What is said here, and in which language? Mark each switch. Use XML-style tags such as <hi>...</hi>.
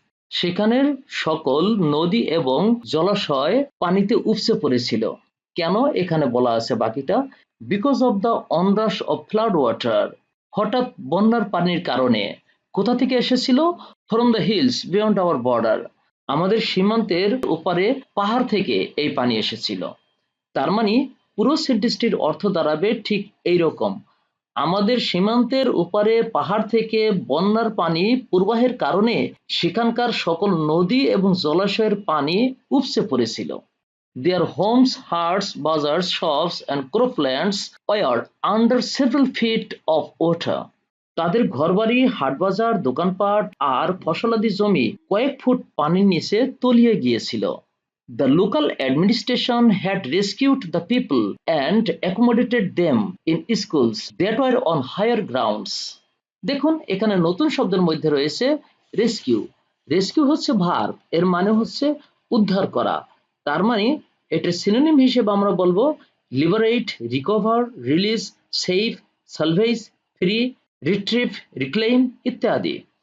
<bn>সেখানের সকল নদী এবং জলাশয় পানিতে উপচে পড়েছিল। কেন এখানে বলা আছে বাকিটা?</bn> <en>because of the onrush of flood water,</en> <bn>হঠাৎ বন্যার পানির কারণে। কোথা থেকে এসেছিল?</bn> <en>from the hills beyond our border,</en> <bn>আমাদের সীমান্তের ওপারে পাহাড় থেকে এই পানি এসেছিল। তার মানে পুরো সেন্টেন্সটির অর্থ দাঁড়াবে ঠিক এইরকম। আমাদের সীমান্তের ওপারে পাহাড় থেকে বন্যার পানি প্রবাহের কারণে সেখানকার সকল নদী এবং জলাশয়ের পানি উপচে পড়েছিল।</bn> <en>Their homes, hearts, bazaars, shops and croplands were under several feet of water.</en> <bn>তাদের ঘরবাড়ি, হাটবাজার, দোকানপাট আর ফসলাদি জমি কয়েক ফুট পানির নিচে তলিয়ে গিয়েছিল।</bn> <en>The local administration had rescued the people and accommodated them in schools that were on higher grounds.</en> <bn>দেখুন এখানে নতুন শব্দের মধ্যে রয়েছে রেস্কিউ। রেস্কিউ হচ্ছে ভার্ব, এর মানে হচ্ছে উদ্ধার করা। তার মানে এটার সিনোনিম হিসেবে আমরা বলবো liberate, recover, release, save, salvage, free, retrieve, reclaim ইত্যাদি।</bn>